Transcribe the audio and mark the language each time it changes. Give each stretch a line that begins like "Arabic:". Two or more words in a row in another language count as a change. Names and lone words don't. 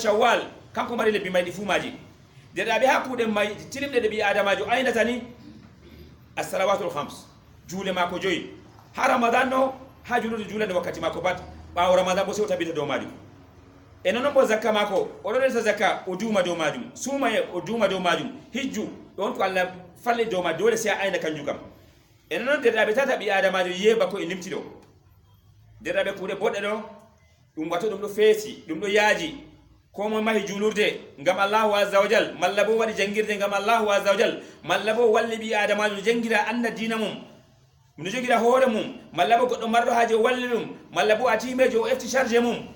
Fula: shawwal kanko mari lebbi maydi fu maji der dabe hakude may tilimde de bi adamajo ayna tani
Arabic: الصلوات الخمس
Fula: jule mako joyi ha ramadan no ha julude julande wakkati mako bat bawo ramadan bo sewta bita do majum e non bo zakka mako o do resa zakka o duma do majum suma e o duma do majum hijju don ko Allah falle do ma dole sai ayna kanju kam e non der dabe tata bi adamajo yeba ko e limti do der dabe kude bodde do dum wato dum do feesi dum do yaaji ko mo mahi julurde ngam
Arabic: الله عز وجل
Fula: malla bo wadi jangirde ngam
Arabic: الله عز وجل
Fula: malla bo walli bi adama jangira anda dina mum mun jogira hoore mum malla bo goddo mardo haaje walli mum malla bo atimejo o efti charge mum